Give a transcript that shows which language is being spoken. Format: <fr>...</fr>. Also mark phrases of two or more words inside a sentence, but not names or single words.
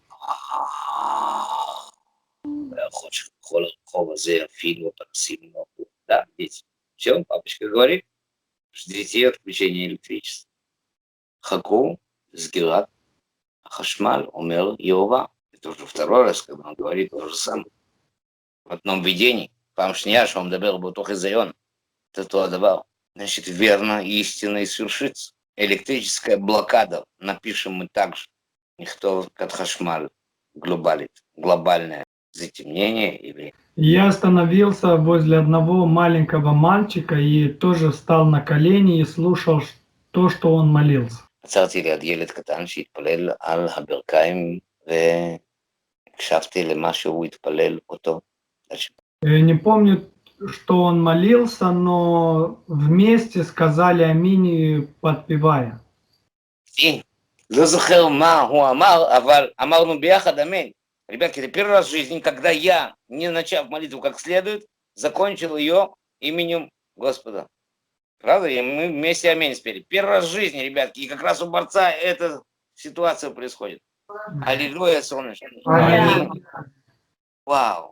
<ru>Да, видите. Все, папочка говорит, ждите отключения электричества.</ru> <he>חכו, סגירת חשמל, אומר יהובה.</he> <ru>Это уже второй раз, когда он говорит то же самое. В одном видении,</ru> <he>פעם שנייה שהוא מדבר באותו חיזיון, את אותו הדבר.</he> <ru>Значит, верно, истина и свершится. Электрическая блокада, напишем мы также. Никто как хашмаль глобальное затемнение или... Я остановился возле одного маленького мальчика и тоже встал на колени и слушал то, что он молился.</ru> <he>עצרתי ליד ילד קטן שהתפלל על הברכיים והקשבתי למה שהוא התפלל אותו.</he> <ru>Не помню, что он молился, но вместе сказали аминь, подпевая.</ru> <he>לא זוכר מה הוא אמר, אבל אמרנו ביחד аминь.</he> <ru>Ребятки, это первый раз в жизни, когда я, не начав молитву как следует, закончил ее именем Господа. Правда? И мы вместе аминь спели. Первый раз в жизни, ребятки, и как раз у борца эта ситуация происходит. Аллилуйя, солнышко. Вау.</ru>